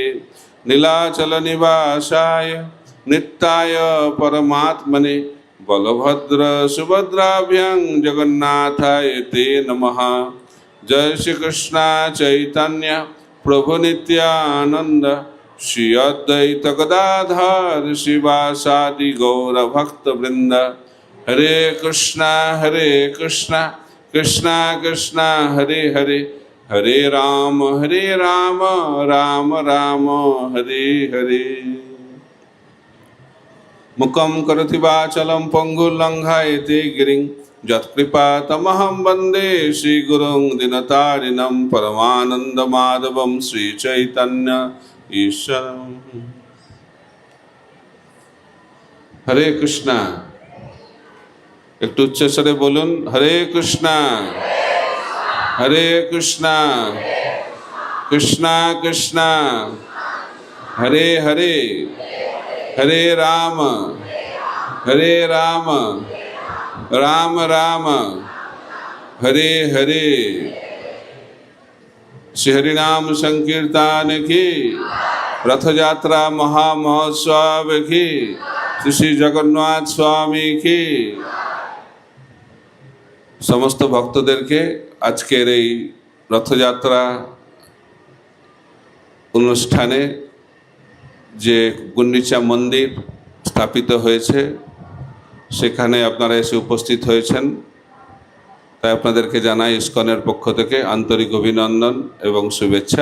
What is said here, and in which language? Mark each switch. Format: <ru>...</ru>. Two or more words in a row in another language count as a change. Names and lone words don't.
<sa>नीलाचल निवासाय नित्याय परमात्मने बलभद्र सुभद्राभ्यां जगन्नाथाय ते नमः। जय श्री कृष्ण चैतन्य प्रभु नित्यानंद श्री अद्वैत गदाधर शिवासादि गौर भक्त वृंद। हरे कृष्णा कृष्णा कृष्णा हरे हरे हरे राम राम राम हरे हरे। मुखं करोति वाचालं पंगुलंघयते गिरिं यत्कृपातमहं वन्दे श्रीगुरुं दीनतारिणं परमानन्दमाधवं श्रीचैतन्य ईश्वरम्। हरे कृष्णा</sa> <bn>একটু উচ্চস্বরে বলুন</bn> <sa>হরে কৃষ্ণা হরে কৃষ্ণা কৃষ্ণা কৃষ্ণা হরে হরে হরে রাম রাম রাম हरे हरे।</sa> <hi>श्री हरिनाम संकीर्तन की रथ यात्रा महामहोत्सव की श्री जगन्नाथ स्वामी की समस्त भक्तদেরকে</hi> <bn>আজকের এই রথযাত্রা অনুষ্ঠানে যে গুন্ডিচা মন্দির স্থাপিত হয়েছে সেখানে আপনারা এসে উপস্থিত হয়েছেন, তাই আপনাদেরকে জানাই ইসকনের পক্ষ থেকে আন্তরিক অভিনন্দন এবং শুভেচ্ছা।</bn>